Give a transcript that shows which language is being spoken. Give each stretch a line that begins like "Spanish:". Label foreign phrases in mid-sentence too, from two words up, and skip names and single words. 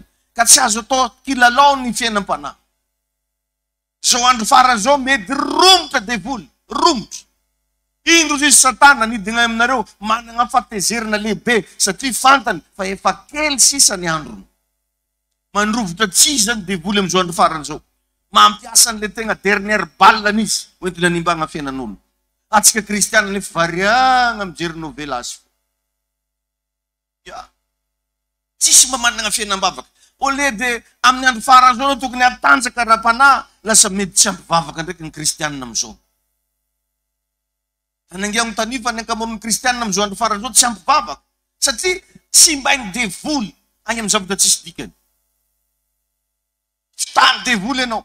Malagasy: Ka tsy azo atao kilalao ny fiainam-panahy. Zao andro farany zao mety romotra devoly, romotra. Indro izy Satana nidina aminareo manana fahatezerana lehibe satria fantany fa efa kely sisa ny androny. Mandrovotra tsy zany devoly amizao andro farany zao. Mampiasa an'le tegna
French: dernière balle
Malagasy: izy hoentina animbagna fiainan'olo. Atsika kristiana nefa variagna mijery novela azy. Tsisy mba manana fiainam-bavaka.
French: Au lieu de
Malagasy: amin'ny andro farany zao tokony atanjaka ra-panahy, lasa mety tsy ampivavaka ndraiky ny kristianina amizao. Anangiagno tanifa ny ankamoron'ny kristianina amizao andro farany zao tsy ampivavaka. Satria tsy mbainy devoly agny amin'ny zavatra tsisy dikany. Fitany devoly ianao.